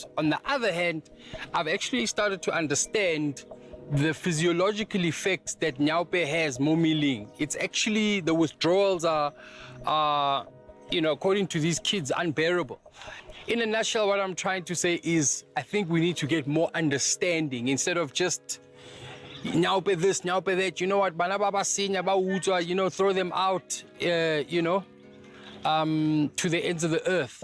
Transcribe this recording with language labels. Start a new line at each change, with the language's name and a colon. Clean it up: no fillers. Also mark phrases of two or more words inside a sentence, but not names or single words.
English: On the other hand, I've actually started to understand the physiological effects that Nyaupe has, Momiling. It's actually, the withdrawals are, you know, according to these kids, unbearable. In a nutshell, what I'm trying to say is, I think we need to get more understanding instead of just Nyaupe this, Nyaupe that. You know what,
Southern Sotho: bana baba sinya ba utswa,
English: you know, throw them out, you know, to the ends of the earth.